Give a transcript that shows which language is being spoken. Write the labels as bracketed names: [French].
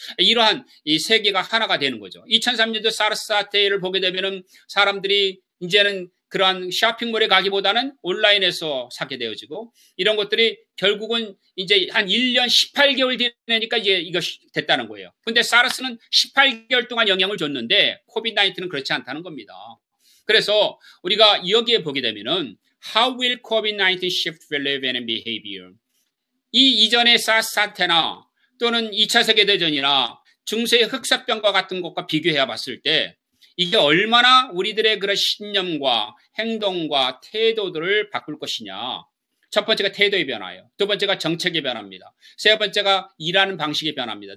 [Korean] 이러한 이 세계가 하나가 되는 거죠. 2003년도 사르스 사태를 보게 되면은 사람들이 이제는 그러한 쇼핑몰에 가기보다는 온라인에서 사게 되어지고 이런 것들이 결국은 이제 한 1년 18개월 지내니까 이제 이것이 됐다는 거예요. 근데 사르스는 18개월 동안 영향을 줬는데 코비드-19는 그렇지 않다는 겁니다. 그래서 우리가 여기에 보게 되면은 [English] How will COVID-19 shift relevant behavior? [Korean] 이 이전의 사르스 사태나 또는 2차 세계대전이나 중세의 흑사병과 같은 것과 비교해 봤을 때 이게 얼마나 우리들의 그런 신념과 행동과 태도들을 바꿀 것이냐. 첫 번째가 태도의 변화예요. 두 번째가 정책의 변화입니다. 세 번째가 일하는 방식의 변화입니다.